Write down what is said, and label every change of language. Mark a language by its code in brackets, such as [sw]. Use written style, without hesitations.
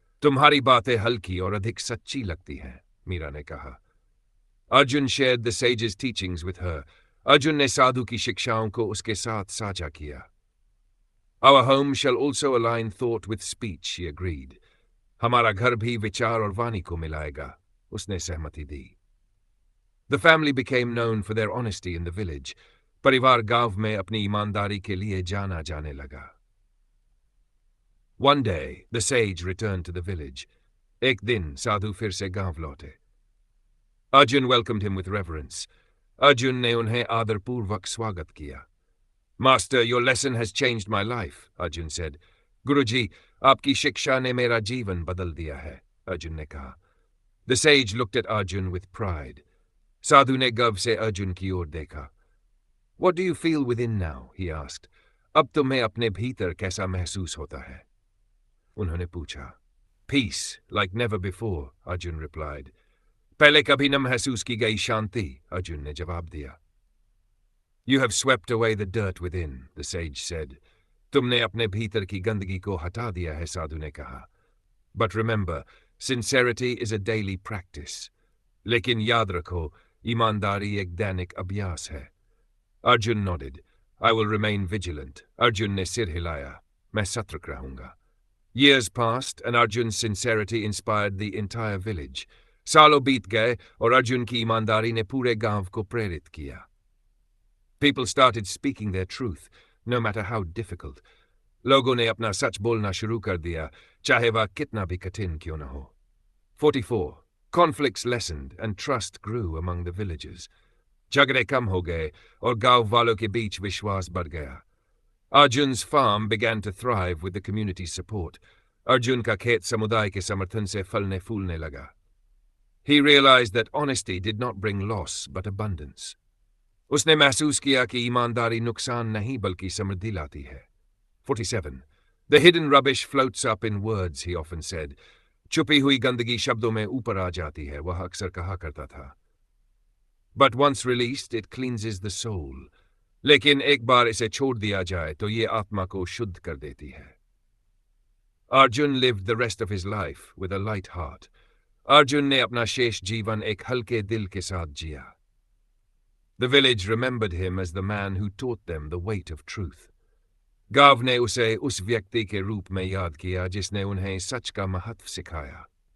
[hi] तुम्हारी बातें हल्की और अधिक सच्ची लगती हैं, मीरा ने कहा. [en] Arjun shared the sage's teachings with her. [hi] Arjun ने साधु की शिक्षाओं को उसके साथ साझा किया. [en] Our home shall also align thought with speech, she agreed. [hi] हमारा घर भी विचार और वाणी को मिलाएगा, उसने सहमति दी. [en] The family became known for their honesty in the village. [hi] परिवार गांव में अपनी ईमानदारी के लिए जाना जाने लगा. [en] One day, the sage returned to the village. [hi] एक दिन साधु फिर से गांव लौटे. [en] Arjun welcomed him with reverence. [hi] Arjun ने उन्हें आदरपूर्वक स्वागत किया. [en] Master, your lesson has changed my life, Arjun said. [hi] गुरुजी, आपकी शिक्षा ने मेरा जीवन बदल दिया है, Arjun ने कहा. [en] The sage looked at Arjun with pride. [hi] साधु ने गर्व से अर्जुन की ओर देखा. [en] What do you feel within now? He asked. [hi] अब तुम्हें अपने भीतर कैसा महसूस होता है? उन्होंने पूछा. [en] Peace, like never before, Arjun replied. [hi] पहले कभी न महसूस की गई शांति, अर्जुन ने जवाब दिया. [en] You have swept away the dirt within, the sage said. [hi] तुमने अपने भीतर की गंदगी को हटा दिया है, साधु ने कहा. [en] But remember, sincerity is a daily practice. [hi] लेकिन याद रखो, ईमानदारी एक दैनिक अभ्यास है. [en] Arjun nodded. I will remain vigilant. [hi] Arjun ने सिर हिलाया. मैं सतर्क रहूंगा. [en] Years passed, and Arjun's sincerity inspired the entire village. [hi] सालों बीत गए और अर्जुन की ईमानदारी ने पूरे गांव को प्रेरित किया. [en] People started speaking their truth, no matter how difficult. [hi] लोगों ने अपना सच बोलना शुरू कर दिया, चाहे वह कितना भी कठिन क्यों न हो. 44. [en] Conflicts lessened and trust grew among the villagers. [hi] झगड़े कम हो गए और गांव वालों के बीच विश्वास बढ़ गया. [en] Arjun's farm began to thrive with the community's support. [hi] Arjun का खेत समुदाय के समर्थन से फलने फूलने लगा. [en] He realized that honesty did not bring loss but abundance. [hi] उसने महसूस किया कि ईमानदारी नुकसान नहीं बल्कि समृद्धि लाती है. 47. [en] The hidden rubbish floats up in words, he often said. [hi] छुपी हुई गंदगी शब्दों में ऊपर आ जाती है, वह अक्सर कहा करता था. [en] But once released, it cleanses the soul. [hi] लेकिन एक बार इसे छोड़ दिया जाए तो ये आत्मा को शुद्ध कर देती है. [en] Arjun lived the rest of his life with a light heart. [hi] Arjun ने अपना शेष जीवन एक हल्के दिल के साथ जिया. [en] The village remembered him as the man who taught them the weight of truth. [hi] गांव ने उसे उस व्यक्ति के रूप में याद किया जिसने उन्हें सच का महत्व सिखाया.